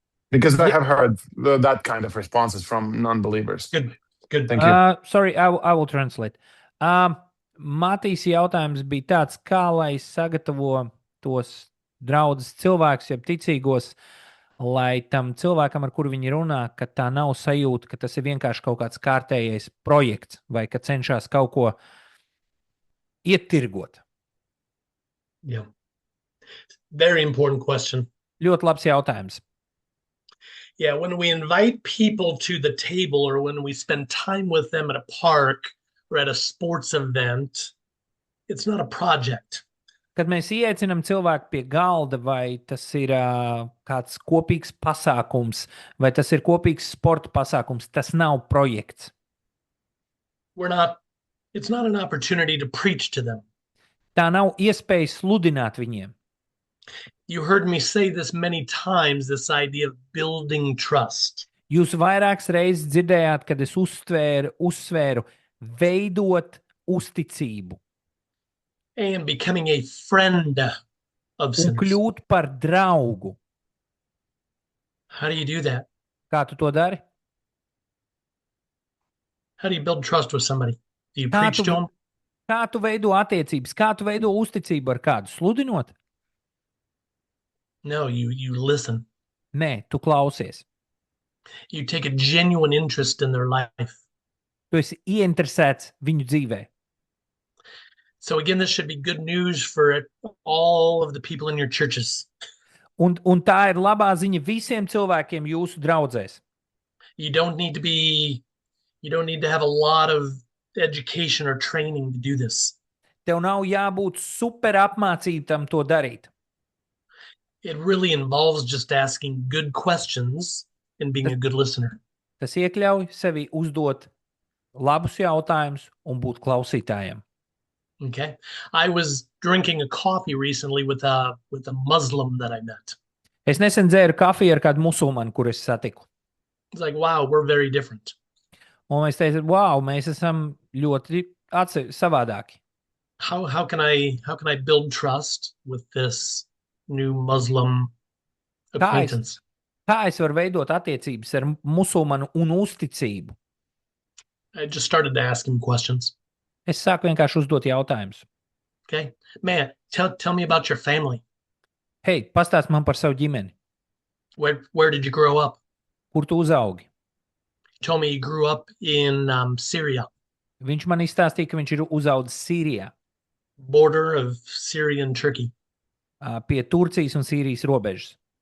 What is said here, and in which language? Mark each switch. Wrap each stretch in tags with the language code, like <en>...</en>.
<en>Because I have heard that kind of responses from non-believers. Good. Thank you. Sorry, I will translate.</en> <lv>Matīs jautājums bija tāds, kā lai sagatavo tos draudzes cilvēkus, jeb ticīgos, lai tam cilvēkam, ar kuru viņi runā, ka tā nav sajūta, ka tas ir vienkārši kaut kāds kārtējais projekts vai ka cenšas kaut ko ietirgot.</lv> <en>Yeah. Very important question.</en> <lv>Ļoti labs jautājums.</lv> <en>Yeah, when we invite people to the table or when we spend time with them at a park or at a sports event, it's not a project.</en> <lv>Kad mēs ieaicinām cilvēku pie galda, vai tas ir kāds kopīgs pasākums, vai tas ir kopīgs sporta pasākums, tas nav projekts.</lv> <en>It's not an opportunity to preach to them.</en> <lv>Tā nav iespēja sludināt viņiem.</lv> <en>You heard me say this many times, this idea of building trust.</en> <lv>Jūs vairākas reizes dzirdējāt, kad es uzsvēru veidot uzticību</lv> <en>And becoming a friend of</en> <lv>un</lv> <en>sinners.</en> <lv>kļūt par draugu.</lv> <en>How do you do that?</en> <lv>Kā tu to dari?</lv> <en>How do you build trust with somebody? Do you</en> <lv>Kā</lv> <en>preach</en> <lv>tu-</lv> <en>to them?</en> <lv>Kā tu veido attiecības? Kā tu veido uzticību ar kādu? Sludinot?</lv> <en>No, you listen.</en> <lv>Nē, tu klausies.</lv> <en>You take a genuine interest in their life.</en> <lv>Tu esi ieinteresēts viņu dzīvē.</lv> <en>So again, this should be good news for all of the people in your churches.</en> <lv>Un tā ir labā ziņa visiem cilvēkiem jūsu draudzēs.</lv> <en>You don't need to have a lot of education or training to do this.</en> <lv>Tev nav jābūt super apmācītam to darīt.</lv> <en>It really involves just asking good questions and being a good listener.</en> <lv>Tas iekļauj sevi uzdot labus jautājumus un būt klausītājiem.</lv> <en>Okay. I was drinking a coffee recently with a Muslim that I met.</en> <lv>Es nesen dzēru kafiju ar kādu musulmanu, kur es satiku.</lv> <en>It's like, wow, we're very different.</en> <lv>Un mēs teicām, wow, mēs esam ļoti savādāki.</lv> <en>How can I build trust with this new Muslim acquaintance?</en> <lv>Kā es varu veidot attiecības ar musulmanu un uzticību?</lv> <en>I just started to ask him questions.</en> <lv>Es sāku vienkārši uzdot jautājumus.</lv> <en>Okay, man, tell me about your family.</en> <lv>Hei, pastāst man par savu ģimeni.</lv> <en>Where did you grow up?</en> <lv>Kur tu uzaugi?</lv> <en>He told me he grew up in Syria,</en> <lv>Viņš man izstāstīja, ka viņš ir uzaudzis Sīrijā,</lv> <en>border of Syria and Turkey.</en> <lv>Pie Turcijas un Sīrijas robežas.</lv>